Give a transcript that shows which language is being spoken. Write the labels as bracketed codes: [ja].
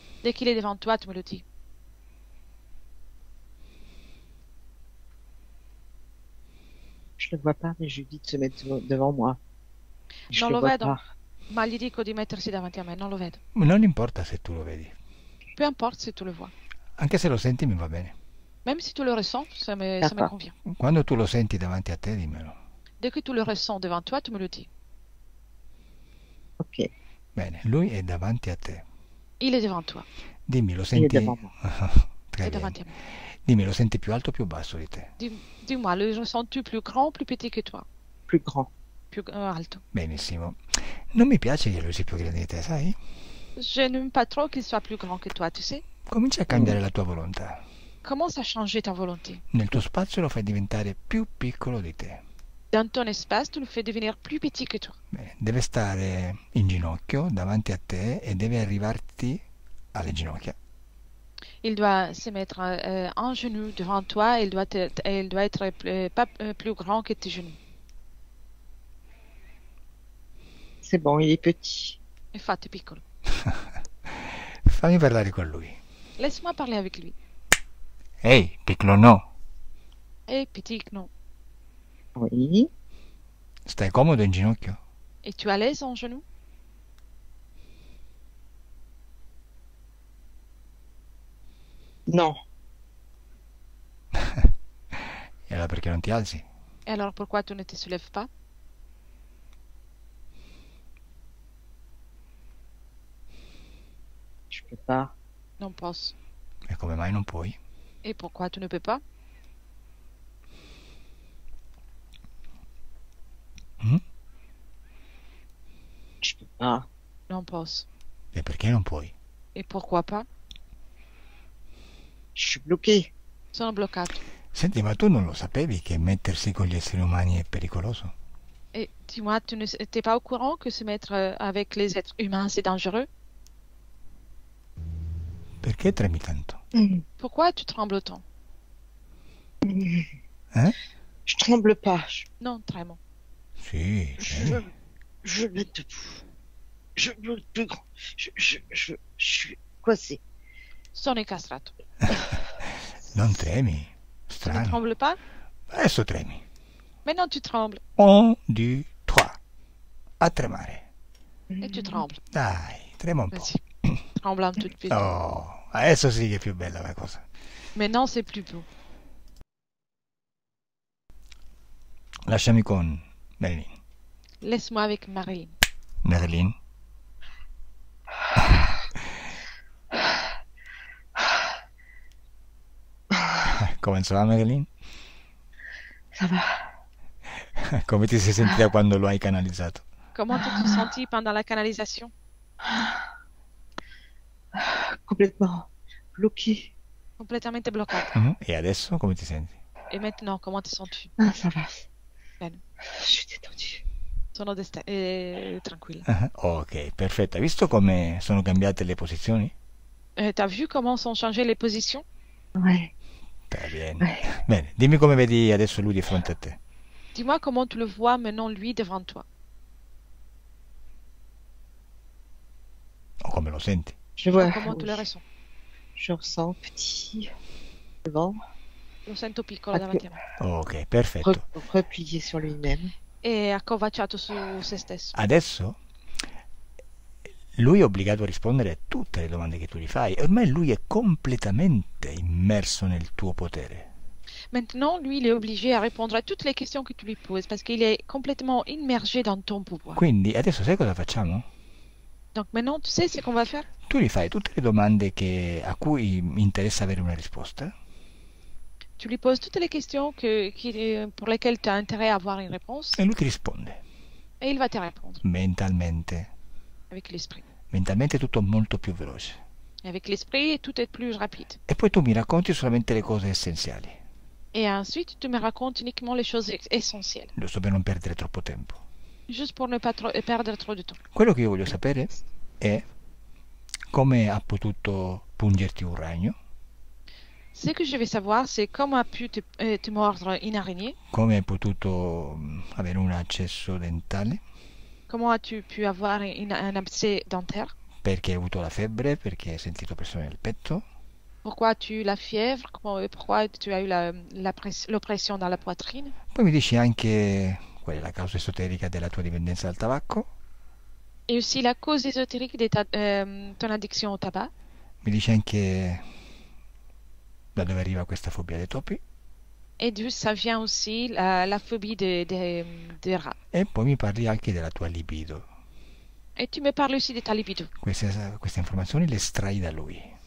[fr] Dès qu'il est devant toi, tu me le dis. Je le vois pas, mais je lui dis de se mettre devant moi. Je [it] Non [fr] le [it] lo [fr] vois [it] vedo. [fr] pas. [it] Ma gli dico di mettersi davanti a me, non lo vedo. Non importa se tu lo vedi. [fr] Peu importe si tu le vois. [it] Anche se lo senti mi va bene. [fr] Même si tu le ressens, ça me D'accord. convient. [it] Quando tu lo senti davanti a te, dimmelo. [fr] Dès que tu le ressens devant toi, tu me le dis. Ok, [it] Bene, lui è davanti a te. [fr] Il est devant toi. [it] Dimmi, lo [fr] il est [it] senti... [fr] devant moi. Très Il est bien. [it] davanti a me. Dimmi, lo senti più alto o più basso di te? [fr] Dis-moi, le ressens-tu plus grand ou plus petit que toi? Plus grand. Plus [it] alto. Benissimo. Non mi piace che lui sia più grande di te, sai? [fr] Je n'aime pas trop qu'il soit plus grand que toi, tu sais. [it] Comincia a cambiare la tua volontà. [fr] Commence à changer ta volonté. [it] Nel tuo spazio lo fai diventare più piccolo di te. [fr] Dans ton espace, tu le fais devenir plus petit que toi. [it] Bene, deve stare in ginocchio davanti a te e deve arrivarti alle ginocchia. [fr] Il doit se mettre en genoux devant toi et il doit être pas plus grand que tes genoux. C'est bon, il est petit. [it] Infatti piccolo. Fammi parlare con lui. [fr] Laisse-moi parler avec lui. [it] Ehi, piccolo no. [fr] Petit, non. Oui. [it] Stai comodo in ginocchio? [fr] Es-tu à l'aise en genoux? Non. [it] E allora perché non ti alzi? [fr] Et alors pourquoi tu ne te soulèves pas? Je peux pas. [it] Non posso. E come mai non puoi? [fr] Et pourquoi tu ne peux pas? Mm? Je peux pas. [it] Non posso. E perché non puoi? [fr] Et pourquoi pas? Je suis bloqué. [it] Sono bloccato. Senti, ma tu non lo sapevi che mettersi con gli esseri umani è pericoloso? [fr] Et dis-moi, tu n'es pas au courant que se mettre avec les êtres humains, c'est dangereux? [it] Perché tremi tanto? [fr] Pourquoi tu trembles autant? Hein? Je tremble pas. [it] Non, tremo. Sì, [fr] Je me debout. Je veux plus grand. Je suis coincé. [it] Sono incastrato. non tremi. [fr] Tu ne [it] Strano. [fr] trembles pas? [it] Adesso tremi. [fr] Maintenant tu trembles. [it] 1, 2, 3. A tremare. [fr] Et tu trembles. [it] Dai, trema un po'. [fr] Vas-y. Tremble un tout petit peu. [it] Oh, adesso sì che è più bella la cosa. [fr] Maintenant c'est plus beau. [it] Lasciami con Marilyn. [fr] Laisse-moi avec Marilyn. [it] Marilyn? Come va Marilyn? [fr] Ça va. [it] Come ti sei sentita quando lo hai canalizzato? [fr] Comment tu te sentis pendant la canalisation? Complètement bloqué. Complètement [it] bloccado. E adesso come ti senti? [fr] Et maintenant, comment te sens-tu? Ah, ça va. [it] Bene. [fr] Je suis détendue. [it] Sono tranquilla. Ok, perfetto. Hai visto come sono cambiate le posizioni? [fr] T'as vu comment sont changées les positions? Ouais, [it] Sta bene. [fr] ouais. [it] Bene, dimmi come vedi adesso lui di fronte a te. [fr] Dis-moi comment tu le vois maintenant lui devant toi. [it] O come lo senti. [fr] Je [it] O [fr] vois, comment tu le oui. ressens. Je ressens petit devant, [it] Lo sento piccolo davanti a me. Ok, perfetto. [fr] replié sur lui-même. [it] E accovacciato su se stesso. Adesso lui è obbligato a rispondere a tutte le domande che tu gli fai. E ormai lui è completamente immerso nel tuo potere. [fr] Maintenant, lui, il est obligé à répondre à toutes les questions que tu lui poses parce qu'il est complètement immergé dans ton pouvoir. [it] Quindi adesso sai cosa facciamo? [fr] Donc maintenant, tu sais ce qu'on va faire? [it] Tu gli fai tutte le domande a cui interessa avere una risposta. [fr] Tu lui poses toutes les questions pour lesquelles tu as intérêt à avoir une réponse [it] E lui ti risponde [fr] et il va te répondre [it] mentalmente. [fr] avec l'esprit. [it] Mentalmente è tutto molto più veloce. [fr] Et avec l'esprit, tout est plus rapide. [it] E poi tu mi racconti solamente le cose essenziali, [fr] Et ensuite, tu me racontes uniquement les choses essentielles, [it] giusto per non perdere troppo tempo. [fr] juste pour ne pas perdre trop de temps. [it] Quello che io voglio sapere è come ha potuto pungerti un ragno, [fr] Ce que je veux savoir, c'est comment a pu te mordre une araignée, [it] come hai potuto avere un accesso dentale, [fr] comment as-tu pu avoir un abcès dentaire, [it] perché hai avuto la febbre, perché hai sentito pressione nel petto, [fr] pourquoi tu as eu la fièvre, pourquoi tu as eu l'oppression dans la poitrine. [it] poi mi dici anche qual è la causa esoterica della tua dipendenza dal tabacco, [fr] Et aussi la cause ésotérique de ton addiction au tabac. [it] mi dici anche da dove arriva questa fobia dei topi, [fr] Et d'où ça vient aussi la phobie des rats. [it] e poi mi parli anche della tua libido. [fr] Et tu me parles aussi de ta libido. [it] Queste informazioni le estrai da lui.